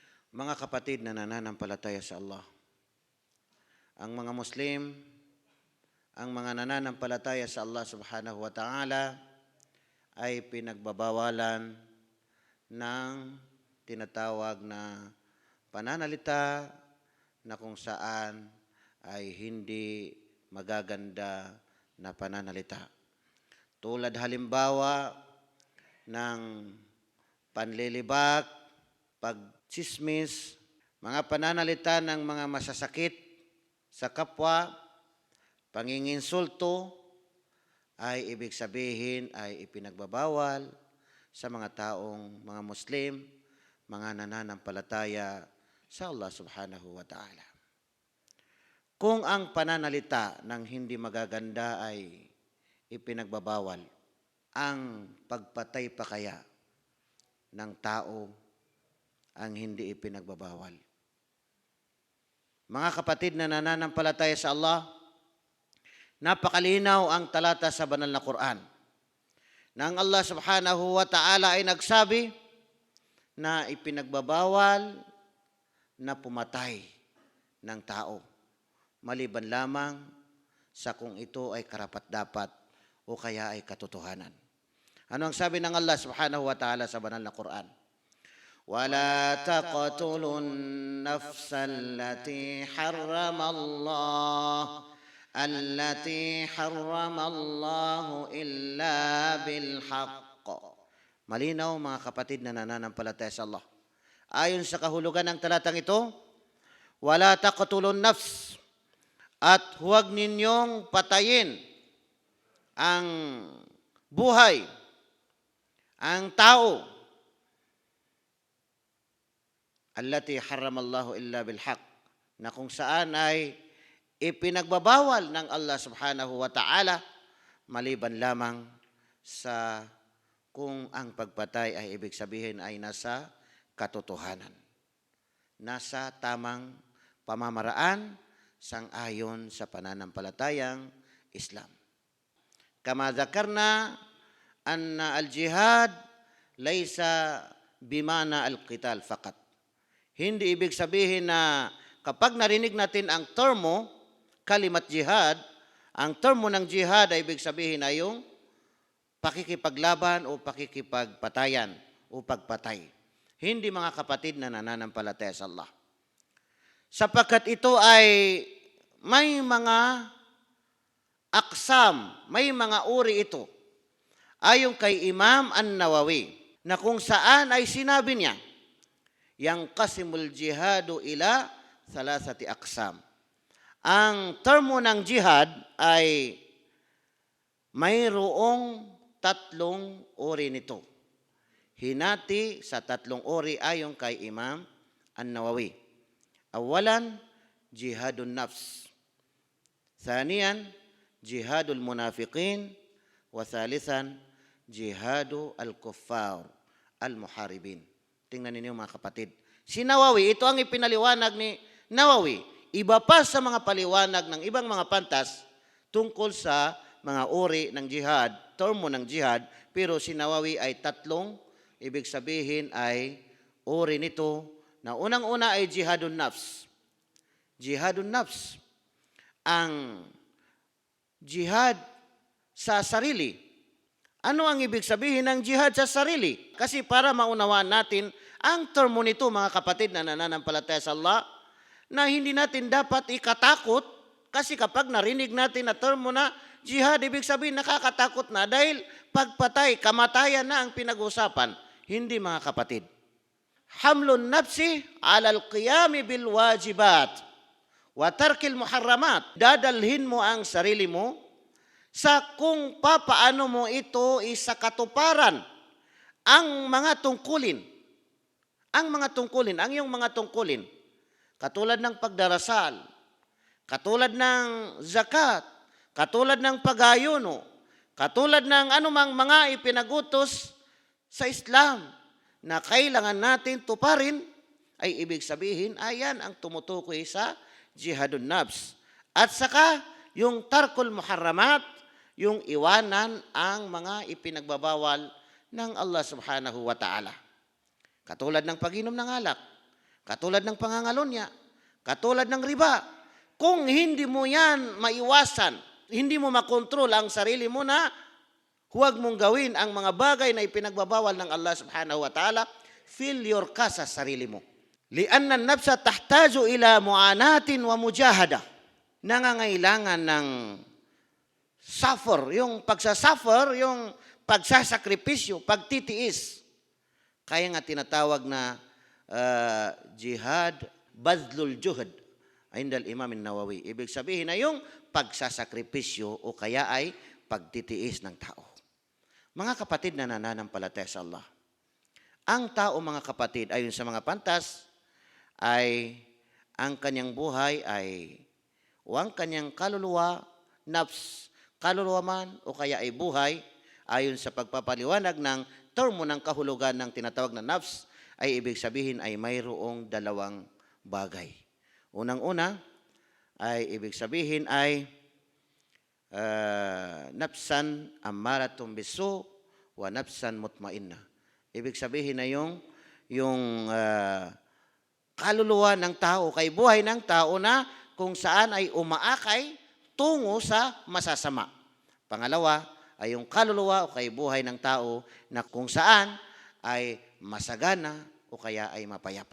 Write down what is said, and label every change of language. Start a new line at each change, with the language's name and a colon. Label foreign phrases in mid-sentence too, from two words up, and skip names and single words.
Filipino: Mga kapatid na nananampalataya sa Allah, ang mga Muslim, ang mga nananampalataya sa Allah
Arabic: سبحانه وتعالى
Filipino: ay pinagbabawalan ng tinatawag na pananalita na kung saan ay hindi magaganda na pananalita. Tulad halimbawa ng panlilibak, pagtsismis, mga pananalita ng mga masasakit sa kapwa, panginginsulto, ay ibig sabihin ay ipinagbabawal sa mga taong mga Muslim, mga nananampalataya sa Allah
Arabic: سبحانه وتعالى.
Filipino: Kung ang pananalita ng hindi magaganda ay ipinagbabawal, ang pagpatay pa kaya ng tao ang hindi ipinagbabawal. Mga kapatid na nananampalataya sa Allah, napakalinaw ang talata sa banal na Quran na ang Allah
Arabic: سبحانه وتعالى
Filipino: ay nagsabi na ipinagbabawal na pumatay ng tao, maliban lamang sa kung ito ay karapat-dapat o kaya ay katotohanan. Ano ang sabi ng Allah
Arabic: سبحانه وتعالى
Filipino: sa banal na Quran?
Arabic: وَلَا تَقْتُلُوا النَّفْسَ الَّتِي حَرَّمَ اللَّهُ إِلَّا بِالْحَقِّ.
Filipino: Malinaw mga kapatid na nananampalataya sa Allah. Ayon sa kahulugan ng talatang ito,
Arabic: ولا تقتلون النفس,
Filipino: at huwag ninyong patayin ang buhay, ang tao,
Arabic: التي حرم الله إلا بالحق,
Filipino: na kung saan ay ipinagbabawal ng Allah
Arabic: سبحانه وتعالى
Filipino: maliban lamang sa kung ang pagpatay ay ibig sabihin ay nasa katotohanan, nasa tamang pamamaraan sang-ayon sa pananampalatayang Islam.
Arabic: كما ذكرنا أن الجهاد ليس بمعنى القتال فقط.
Filipino: Hindi ibig sabihin na kapag narinig natin ang termo,
Arabic: كلمة جهاد,
Filipino: ang termo ng jihad ay ibig sabihin ay yung pakikipaglaban o pakikipagpatayan o pagpatay. Hindi mga kapatid na nananampalataya sa Allah. Sapagkat ito ay may mga aksam, may mga uri ito. Ayon kay Imam An-Nawawi, na kung saan ay sinabi niya,
Arabic: ينقسم الجهاد إلى ثلاثة أقسام.
Filipino: Ang termo ng jihad ay mayroong tatlong uri nito. Hinati sa tatlong uri ayon kay Imam An-Nawawi.
Arabic: أولا، جهاد النفس. ثانيا، جهاد المنافقين. وثالثا، جهاد الكفار المحاربين.
Filipino: Tingnan ninyo mga kapatid. Si Nawawi, ito ang ipinaliwanag ni Nawawi. Iba pa sa mga paliwanag ng ibang mga pantas tungkol sa mga uri ng jihad, termo ng jihad, pero si Nawawi ay tatlong, ibig sabihin ay uri nito, na unang-una ay
Arabic: جهاد النفس. جهاد النفس,
Filipino: ang jihad sa sarili. Ano ang ibig sabihin ng jihad sa sarili? Kasi para maunawaan natin ang termo nito mga kapatid na nananampalataya sa Allah, na hindi natin dapat ikatakot, kasi kapag narinig natin na termo na jihad, ibig sabihin nakakatakot na dahil pagpatay, kamatayan na ang pinag-usapan. Hindi mga kapatid.
Arabic: حمل النفس على القيام بالواجبات وترك المحرمات.
Filipino: Dadalhin mo ang sarili mo sa kung papaano mo ito isakatuparan ang mga tungkulin. Ang mga tungkulin, ang iyong mga tungkulin. Katulad ng pagdarasal, katulad ng zakat, katulad ng pag-ayuno, katulad ng anumang mga ipinagutos sa Islam na kailangan natin tuparin, ay ibig sabihin, ayan ang tumutukoy sa
Arabic: جهاد النفس.
Filipino: At saka, yung
Arabic: ترك المحرمات,
Filipino: yung iwanan ang mga ipinagbabawal ng Allah
Arabic: سبحانه وتعالى.
Filipino: Katulad ng pag-inom ng alak, Katulad ng pangangalonya, katulad ng riba. Kung hindi mo yan maiwasan, hindi mo makontrol ang sarili mo na huwag mong gawin ang mga bagay na ipinagbabawal ng Allah
Arabic: سبحانه وتعالى,
Filipino: failure ka sa sarili mo.
Arabic: لأن النفس تحتاج إلى معاناة ومجاهدة.
Filipino: Nangangailangan ng suffer, yung pagsasuffer, yung pagsasakripisyo, pagtitiis. Kaya nga tinatawag na jihad,
Arabic: بذل الجهد، عند الإمام النووي.
Filipino: Ibig sabihin na yung pagsasakripisyo o kaya ay pagtitiis ng tao. Mga kapatid na nananampalataya sa Allah, ang tao mga kapatid ayon sa mga pantas ay ang kanyang buhay ay o ang kanyang kaluluwa, nafs, kaluluwa man o kaya ay buhay ayon sa pagpapaliwanag ng termo ng kahulugan ng tinatawag na nafs ay ibig sabihin ay mayroong dalawang bagay. Unang-una ay ibig sabihin ay
Arabic: نفسا أمارة بالسوء ونفسا مطمئنة.
Filipino: Ibig sabihin na yung kaluluwa ng tao, kay buhay ng tao na kung saan ay umaakay tungo sa masasama. Pangalawa ay yung kaluluwa o kay buhay ng tao na kung saan ay masagana o kaya ay mapayapa.